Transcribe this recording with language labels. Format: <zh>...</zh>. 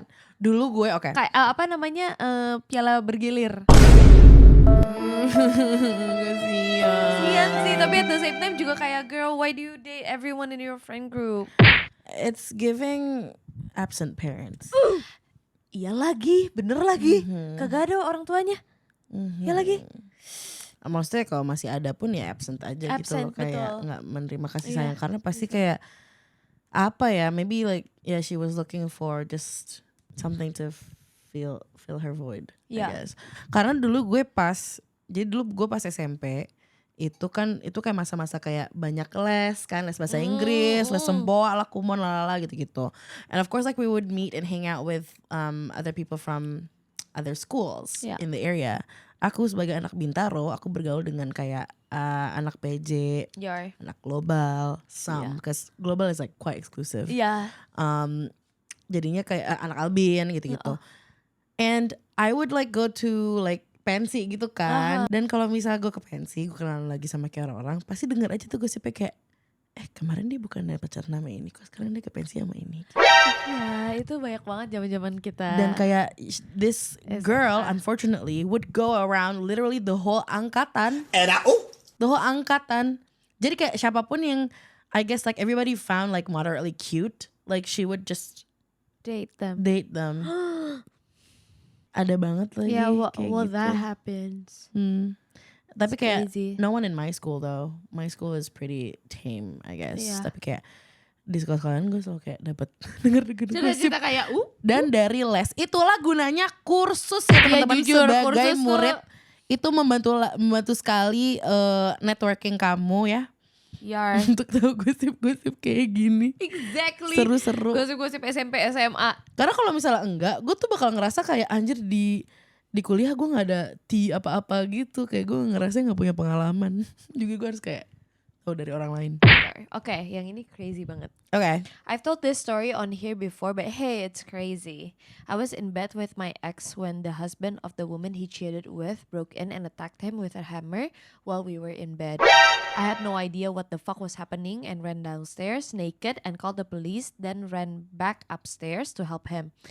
<id>kan. Dulu gue oke. kayak apa namanya piala bergilir. Kasian sih, tapi</id> <en>at the same time</en> <id>juga kayak</id> <en>girl, why do you date everyone in your friend group? It's giving absent parents.</en> <id>Iya lagi, bener lagi, kagak ada orang tuanya. Iya lagi. Maksudnya kalau masih ada pun ya absent aja gitu loh,</id> <en>Absent,</en> <id>kayak betul. nggak menerima kasih Iya. sayang karena pasti kayak apa ya,</id> <en>maybe like yeah she was looking for just something to fill her void,</en> <id>Iya.</id> <en>I guess.</en> <id>Karena dulu gue pas SMP itu kayak masa-masa kayak banyak les bahasa Inggris, les semboa lah, kumon lalala gitu-gitu.</id> <en>And of course like we would meet and hang out with other people from other schools Yeah. in the area.</en> <id>Aku sebagai anak Bintaro, aku bergaul dengan kayak anak PJ, Yar. anak global,</id> <en>Yeah. because global is like quite exclusive.</en> <id>Iya. Jadinya kayak anak Albin gitu-gitu.</id> <en>And I would like go to like pensi</en> <id>gitu kan. Dan kalau misalnya gue ke pensi, gue kenalan lagi sama kayak orang-orang, pasti denger aja tuh gosipnya kayak kemarin dia bukan pacar nama ini, kok sekarang dia ke pensi sama ini. Ya, itu banyak banget zaman-zaman kita. Dan kayak</id> <en>this girl</en> <id>SMA.</id> <en>unfortunately would go around literally the whole angkatan. The whole angkatan.</en> <id>Jadi kayak siapapun yang</id> <en>I guess like everybody found like moderately cute, like she would just date them. date them.</en> <id>Ada banget lagi</id> <en>Yeah,</en> <id>kayak</id> <en>well</en> <id>gitu.</id> <en>that happens.</en> <id>Tapi</id> <en>It's</en> <id>kayak</id> <en>crazy. no one in my school though. My school is pretty tame, I guess. Yeah.</en> <id>Tapi kayak di sekolah kalian gue selalu kayak dapat denger gosip. Cerita-cerita kayak Dan dari les itulah gunanya kursus ya teman-teman, jujur, sebagai kursus tuh- murid itu membantu sekali networking kamu ya Yar. untuk tahu gosip-gosip kayak gini. Exactly. Seru-seru. Gosip-gosip SMP SMA. Karena kalau misalnya enggak, gue tuh bakal ngerasa kayak anjir di kuliah gue nggak ada apa-apa gitu, kayak gue ngerasa nggak punya pengalaman. Juga gue harus kayak tahu dari orang lain. Oke, yang ini crazy banget. Oke.</id> <en>I've told this story on here before, but hey, it's crazy. I was in bed with my ex when the husband of the woman he cheated with broke in and attacked him with a hammer while we were in bed. I had no idea what the fuck was happening and ran downstairs naked and called the police, then ran back upstairs to help him.</en>